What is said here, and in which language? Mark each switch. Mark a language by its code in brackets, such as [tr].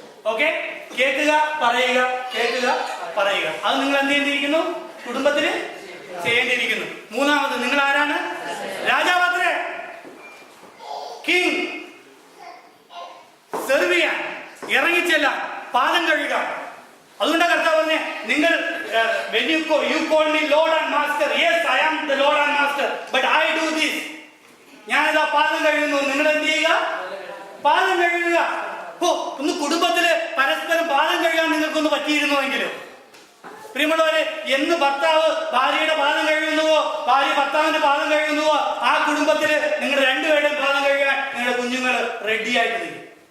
[ml] Okay, കേൾക്കുക, പറയുക, കേൾക്കുക, പറയുക. അത് നിങ്ങൾ എന്ത് ചെയ്യേണ്ടിയിരിക്കുന്നു? കുടുംബത്തിൽ ചെയ്യേണ്ടിയിരിക്കുന്നു. മൂന്നാമത് നിങ്ങൾ ആരാണ്? രാജാവത്രേ. കിങ്. സെർവ് ചെയ്യാൻ, ഇറങ്ങിച്ചെല്ലാം, പാദം കഴുകുക. അതുകൊണ്ടാണ് കർത്താവ് പറഞ്ഞേ, നിങ്ങൾ [en] you call me Lord and Master. Yes, I am the Lord and Master, but I do this. [ml] ഞാനിതാ പാദം കഴുകുന്നു. നിങ്ങൾ എന്ത് ചെയ്യുക? പാദം കഴുകുക. ഒന്ന് കുടുംബത്തില് പരസ്പരം പാദം കഴുകാൻ നിങ്ങൾക്കൊന്ന് പറ്റിയിരുന്നുവെങ്കിലും. പ്രിയമുള്ളവരെ, എന്ന് ഭർത്താവ് ഭാര്യയുടെ പാദം കഴുകുന്നുവോ, ഭാര്യ ഭർത്താവിന്റെ പാദം കഴുകുന്നുവോ, ആ കുടുംബത്തില് നിങ്ങൾ രണ്ടുപേരുടെയും പാദം കഴുകാൻ നിങ്ങളുടെ കുഞ്ഞുങ്ങൾ റെഡി ആയിട്ട് നിൽക്കും.